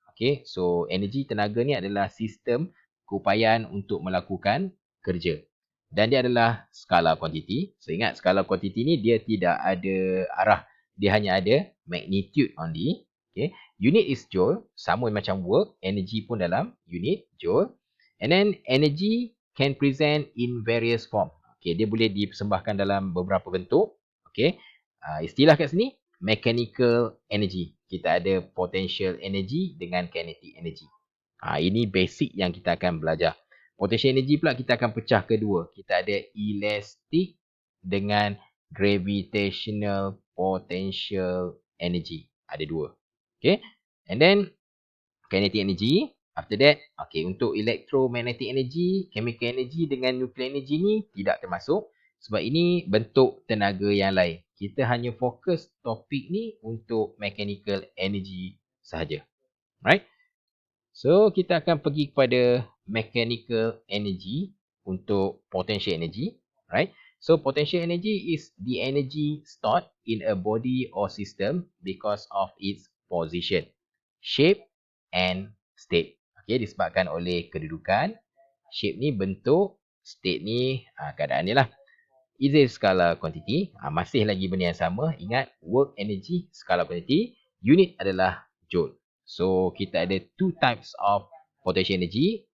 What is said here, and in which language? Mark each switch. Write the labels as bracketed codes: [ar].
[ms] Okay, so energi tenaga ni adalah sistem keupayaan untuk melakukan kerja. Dan dia adalah skala kuantiti. So ingat skala kuantiti ni dia tidak ada arah. Dia hanya ada [en] magnitude only. [ms] Okay, [en] unit is joule. [ms] Sama macam work. Energy pun dalam unit joule. [en] And then energy can present in various form. [ms] Okay, dia boleh dipersembahkan dalam beberapa bentuk. Okay, istilah kat sini mechanical energy. Kita ada potential energy dengan kinetic energy. Ini basic yang kita akan belajar. Potential energy pula kita akan pecah kedua. Kita ada elastic dengan gravitational potential energy. Ada dua. Okay. [en] And then kinetic energy. After that, okay, untuk electromagnetic energy, chemical energy dengan nuclear energy [ms] ni tidak termasuk. Sebab ini bentuk tenaga yang lain. Kita hanya fokus topik ni untuk mechanical energy sahaja. Right? So, kita akan pergi kepada mechanical energy untuk potential energy. Right? [en] So, potential energy is the energy stored in a body or system because of its position, shape and state. [ms] Okay, disebabkan oleh kedudukan. Shape ni bentuk, state ni keadaan ni lah. [en] Is a skala quantity. [ms] Masih lagi benda yang sama. Ingat, work energy, skala quantity. Unit adalah joule. So, kita ada [en] two types of potential energy.